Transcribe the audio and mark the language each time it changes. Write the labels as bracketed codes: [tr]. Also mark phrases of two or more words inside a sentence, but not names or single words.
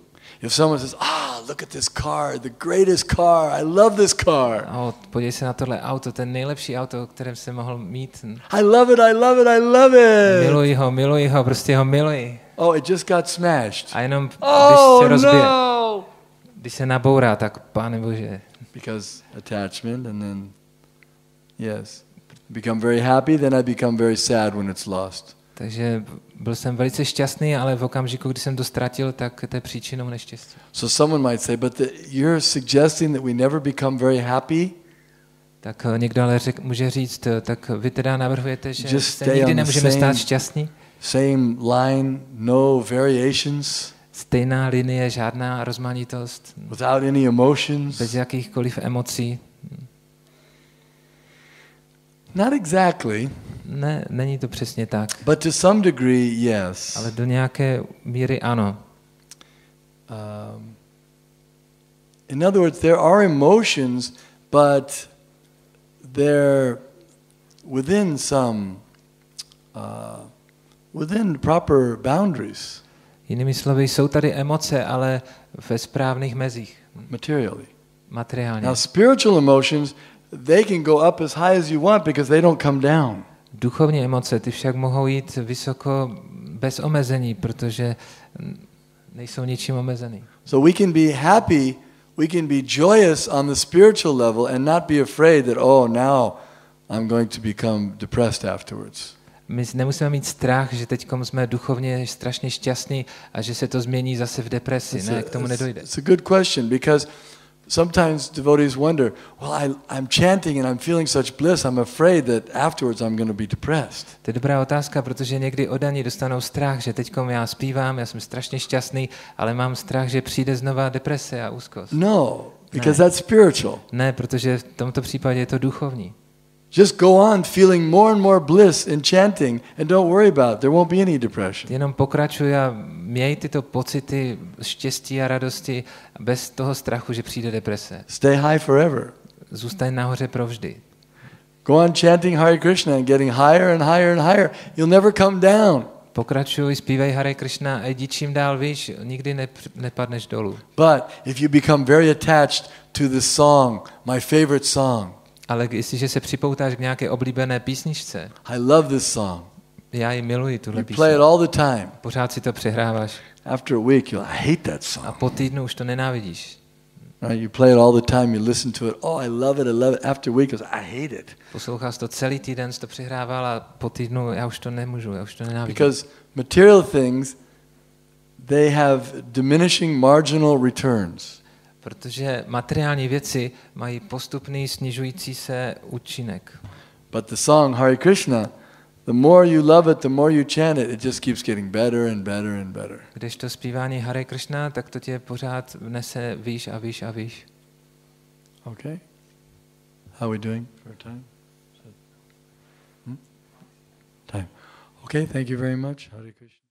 [en] If someone says, look at this car, the greatest car, I love this car. [cs] Podívej se na tohle auto, ten nejlepší auto, kterém jsem mohl mít. [en] I love it, I love it, I love it. [cs] Miluji ho, prostě ho miluji. [en] It just got smashed. [cs] A jenom když se rozbije, když se nabourá, tak Pane Bože. [en] Because attachment and then, yes. Become very happy, then I become very sad when it's lost. [cs] Takže byl jsem velice šťastný, ale v okamžiku, kdy jsem to ztratil, tak to je příčinou neštěstí. [en] So someone might say, but you're suggesting that we never become very happy? [cs] Tak někdo ale může říct, tak vy teda navrhujete, že se nikdy nemůžeme stát šťastní? [en] Same line, no variations? [cs] stejná linie, žádná rozmanitost, [en] without any emotions. [cs] bez jakýchkoliv emocí. [en] Not exactly. [cs] Ne, není to přesně tak. [en] But to some degree, yes. [cs] Ale do nějaké míry ano. [en] In other words, there are emotions, but they're within some, within proper boundaries. [cs] Jinými slovy, jsou tady emoce, ale ve správných mezích. Materiálně. [en] Now, spiritual emotions, they can go up as high as you want because they don't come down. [cs] Duchovní emoce, ty však mohou jít vysoko bez omezení, protože nejsou ničím omezený. [en] So we can be happy, we can be joyous on the spiritual level and not be afraid that, oh, now I'm going to become depressed afterwards. [cs] My nemusíme mít strach, že teď jsme duchovně strašně šťastní a že se to změní zase v depresi. Ne, k tomu nedojde. [en] It's a good question because sometimes devotees wonder, well, I'm chanting and I'm feeling such bliss, I'm afraid that afterwards I'm going to be depressed. [cs] To je dobrá otázka, protože někdy oddaní dostanou strach, že teď já zpívám, já jsem strašně šťastný, ale mám strach, že přijde znova deprese a úzkost. [en] No, because that's spiritual. [cs] Ne, protože v tomto případě je to duchovní. [en] Just go on feeling more and more bliss in chanting and don't worry about it. There won't be any depression. [cs] Jenom pokračuj a měj tyto pocity štěstí a radosti bez toho strachu, že přijde deprese. [en] Stay high forever. [cs] Zůstaň nahoře provždy. [en] Go on chanting Hare Krishna and getting higher and higher and higher. You'll never come down. [cs] Pokračuj, zpívej Hare Krishna a jdi čím dál výš, nikdy nepadneš dolů. [en] But if you become very attached to the song, my favorite song. [cs] Ale jestliže se připoutáš k nějaké oblíbené písničce, [en] I love this song. [cs] já ji miluji, tuhle [en] You play it all the time. [cs] Pořád si to přehráváš. [en] After a week, I hate that song. [cs] A po týdnu už to nenávidíš. [en] Right? You play it all the time, you listen to it, oh, I love it. After a week, I hate it. [cs] Posloucháš to celý týden, jsi to přehrával a po týdnu já už to nemůžu, já už to nenávidím. [en] Because material things, they have diminishing marginal returns. [cs] Protože materiální věci mají postupný snižující se účinek. [en] But the song Hare Krishna, the more you love it, the more you chant it, it just keeps getting better and better and better. [cs] Když to zpívání Hare Krishna, tak to tě pořád nese výš a výš a výš. [en] Okay. How are we doing for time? Time. Okay, thank you very much. Hare Krishna.